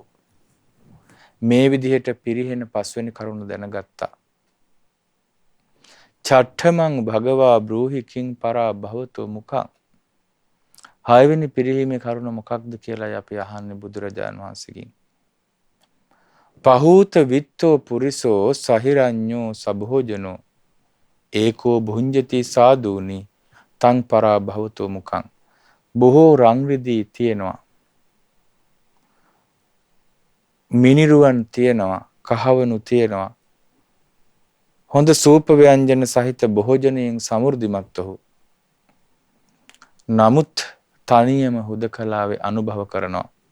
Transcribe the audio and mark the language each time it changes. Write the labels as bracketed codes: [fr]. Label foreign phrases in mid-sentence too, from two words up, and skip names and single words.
[si] මේ විදිහට පිරිහෙන පස්වෙනි කරුණ දැනගත්තා. [pi] චට්ඨමං භගවා බ්‍රූහි කිං පරාභවතෝ මුඛං. [si] හයවෙනි පිරිහීමේ කරුණ මොකක්ද කියලා අපි අහන්නේ බුදුරජාණන් වහන්සේගෙන්. [pi] පහූත විත්තෝ පුරිසෝ සහිරඤ්ඤෝ සභෝජනෝ ඒකෝ භුඤ්ජති සාදූනි තං පරාභවතෝ මුඛං. [si] බොහෝ රන් රිදී තියෙනවා, මිනිරුවන් තියෙනවා, කහවණු තියෙනවා, හොඳ සූප ව්‍යංජන සහිත භෝජනයෙන් සමෘද්ධිමත් වූ. නමුත් තනියම හුදකලාවේ අනුභව කරනවා.